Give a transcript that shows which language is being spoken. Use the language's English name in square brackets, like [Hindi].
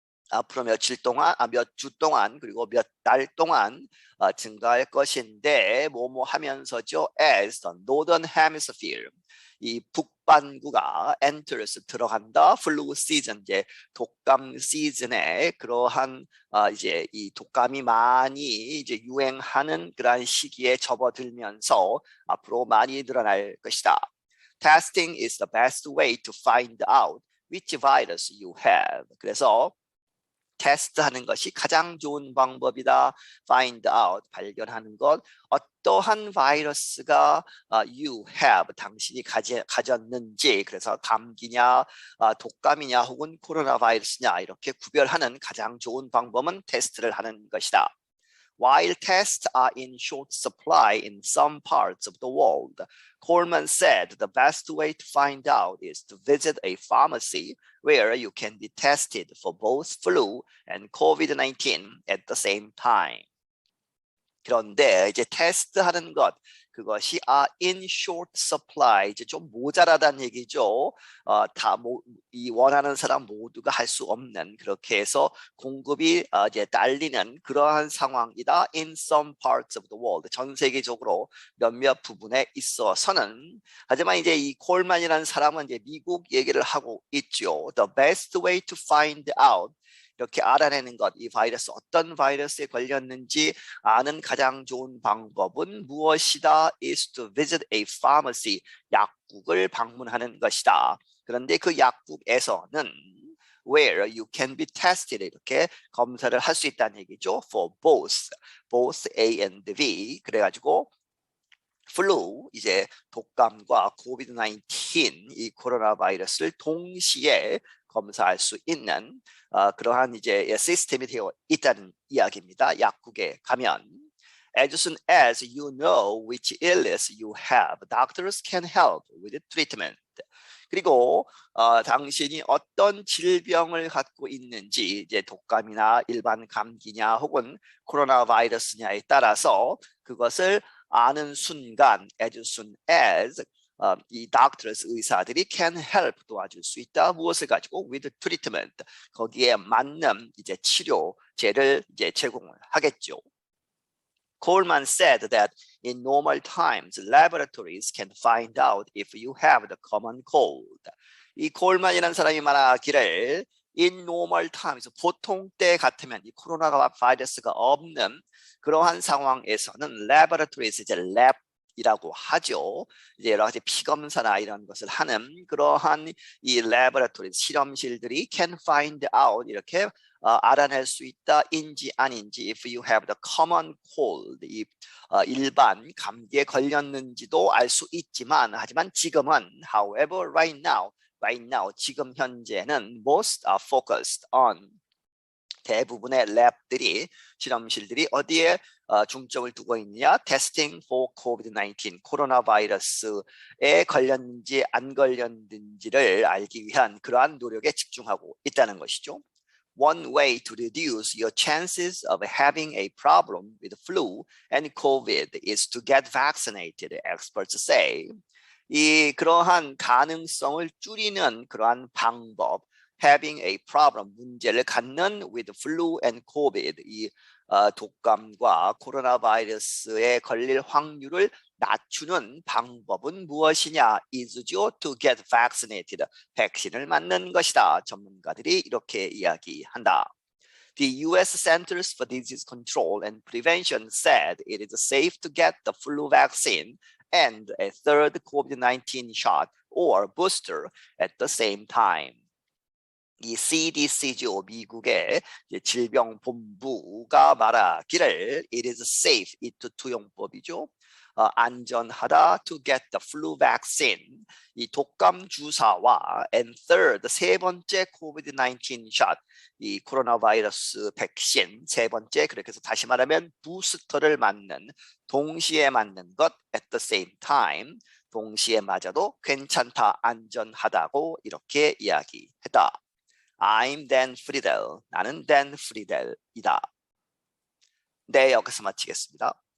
[Korean] 앞으로 며칠 동안, 몇 주 동안, 그리고 몇 달 동안 증가할 것인데 뭐뭐 하면서죠. [English] As the northern hemisphere, [Korean] 이 북반구가 [English] enters, [Korean] 들어간다. [English] flu season, [Korean] 이제 독감 시즌에 그러한 이제 이 독감이 많이 이제 유행하는 그러한 시기에 접어들면서 앞으로 많이 늘어날 것이다. [English] Testing is the best way to find out which virus you have. [Korean] 그래서 테스트하는 것이 가장 좋은 방법이다. [English] Find out, [Korean] 발견하는 것. 어떠한 바이러스가 [English] you have, [Korean] 당신이 가졌는지, 그래서 감기냐, 독감이냐, 혹은 코로나 바이러스냐, 이렇게 구별하는 가장 좋은 방법은 테스트를 하는 것이다. [English] While tests are in short supply in some parts of the world, Coleman said the best way to find out is to visit a pharmacy where you can be tested for both flu and COVID-19 at the same time. [Korean] 그런데 이제 테스트하는 것, 그것이 [English] in short supply, [Korean] 이제 좀 모자라다는 얘기죠. 이 원하는 사람 모두가 할 수 없는, 그렇게 해서 공급이 이제 딸리는 그러한 상황이다. [English] In some parts of the world, [Korean] 전 세계적으로 몇몇 부분에 있어서는. 하지만 이제 이 콜만이라는 사람은 이제 미국 얘기를 하고 있죠. [English] The best way to find out, [Korean] 이렇게 알아내는 것, 이 바이러스, 어떤 바이러스에 걸렸는지 아는 가장 좋은 방법은 무엇이다? [English] is to visit a pharmacy, [Korean] 약국을 방문하는 것이다. 그런데 그 약국에서는 [English] where you can be tested, [Korean] 이렇게 검사를 할 수 있다는 얘기죠. [English] for both A and B. [Korean] 그래가지고 플루, 이제 독감과 코비드-19, 이 코로나 바이러스를 동시에 검사할 수 있는 그러한 이제 시스템이 되어 있다는 이야기입니다. 약국에 가면 [English] as soon as you know which illness you have, doctors can help with treatment. [Korean] 그리고 당신이 어떤 질병을 갖고 있는지, 이제 독감이나 일반 감기냐 혹은 코로나 바이러스냐에 따라서 그것을 아는 순간 [English] as soon as [Korean] 이 [English] doctors, [Korean] 의사들이 [English] can help, [Korean] 도와줄 수 있다. 무엇을 가지고? [English] with treatment, [Korean] 거기에 맞는 이제 치료제를 이제 제공을 하겠죠. [English] Coleman said that in normal times, laboratories can find out if you have the common cold. [Korean] 이 콜만이라는 사람이 말하기를 [English] in normal times, [Korean] 보통 때 같으면, 이 코로나 바이러스가 없는 그러한 상황에서는 [English] laboratories, [Korean] 이제 랩이라고 하죠. 이제 여러 가지 피검사나 이런 것을 하는 그러한 이 laboratory, 실험실들이 [English] can find out, [Korean] 이렇게 알아낼 수 있다. 인지 아닌지, [English] if you have the common cold, [Korean] 이 일반 감기에 걸렸는지도 알 수 있지만, 하지만 지금은 [English] however right now, [Korean] 지금 현재는 [English] most are focused on, [Korean] 대부분의 랩들이, 실험실들이 어디에 중점을 두고 있느냐? [English] testing for COVID-19, [Korean] 코로나 바이러스에 걸렸는지 안 걸렸는지를 알기 위한 그러한 노력에 집중하고 있다는 것이죠. [English] One way to reduce your chances of having a problem with flu and COVID is to get vaccinated, experts say. [Korean] 그러한 가능성을 줄이는 그러한 방법, [English] having a problem, [Korean] 문제를 갖는 [English] with flu and COVID, [Korean] 독감과 코로나 바이러스에 걸릴 확률을 낮추는 방법은 무엇이냐? [English] is죠. To get vaccinated. [Korean] 백신을 맞는 것이다. 전문가들이 이렇게 이야기한다. [English] The U.S. Centers for Disease Control and Prevention said it is safe to get the flu vaccine and a third COVID-19 shot or booster at the same time. [Korean] 이 CDC죠. 미국의 질병본부가 말하기를 [English] it is safe, it [Korean] 투용법이죠. 안전하다 [English] to get the flu vaccine, [Korean] 이 독감 주사와 [English] and third, [Korean] 세 번째 [English] COVID-19 shot, [Korean] 이 코로나 바이러스 백신 세 번째, 그렇게 해서 다시 말하면 부스터를 맞는, 동시에 맞는 것 [English] at the same time, [Korean] 동시에 맞아도 괜찮다, 안전하다고 이렇게 이야기했다. [English] I'm Dan Friedel. [Korean] 나는 Dan Friedel이다. 네, 여기서 마치겠습니다.